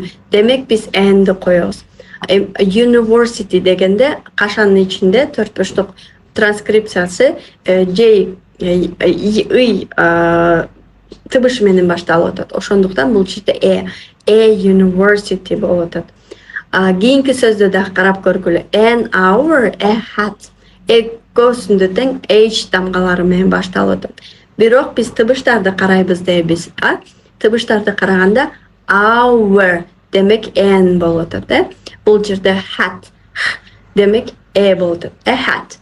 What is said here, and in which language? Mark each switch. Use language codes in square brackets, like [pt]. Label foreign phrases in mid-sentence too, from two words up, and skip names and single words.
[ky] Демек биз энди коебуз. University дегенде кашанын ичинде төрт бурчтук транскрипциясы J тыбыш менен башталып атат. Ошондуктан бул жерде university болуп атат. Кийинки сөздү да карап көргүлө. [en] An hour, a hat. [ky] Экөөсүндө тең H тамгалары менен башталып атат. Бирок биз тыбыштарды карайбыз дейбиз. Тыбыштарды караганда hour демек N болуп атат. Бул жерде hat демек болуп атат. [en] A hat.